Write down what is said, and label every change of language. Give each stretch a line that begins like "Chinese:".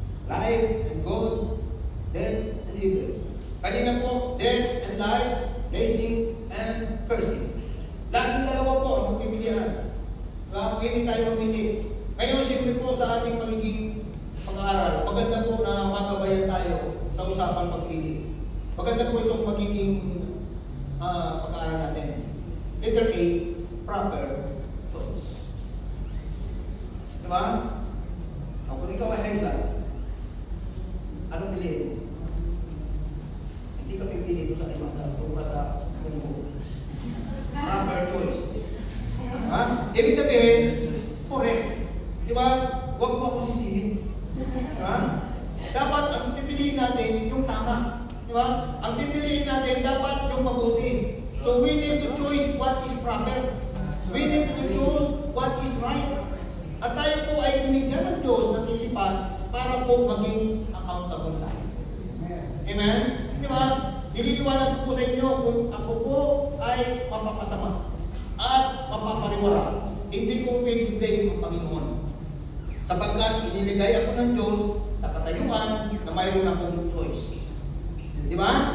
English: Life and God, death and evil.
Filipino: Kanina po,
English: death and life, blessing and cursing.
Filipino: Laging dalawa po ang magpipilian. Diba? Pwede tayo mamili. Ngayon, simple po sa ating magiging pag-aaral. Maganda po na magabayan tayo sa usapang pagpili. Maganda po itong magiging pag-aaral natin.
English: Letter A, proper choice. Diba?
Filipino: Kung ikaw ay high blood, anong piliin mo? Hindi ka pipili ko sa iwasan, kung ka sa munggo.
English: Proper choice.
Filipino: Ha? Ibig sabihin, correct. Diba? Huwag mo akong sisihin. Diba? Dapat ang pipiliin natin yung tama. Diba? Ang pipiliin natin dapat yung mabuti.
English: So we need to choose what is proper. We need to choose what is right.
Filipino: At tayo po ay binigyan ng Diyos ng isipan para po maging accountable tayo. Amen? Di ba? Nililiwanag po sa inyo kung ako po ay mapapasama at mapapariwara. Hindi ko pwede ang Panginoon. Sapagkat iniligay ako ng Diyos sa katayuan na mayroon akong choice. Di ba?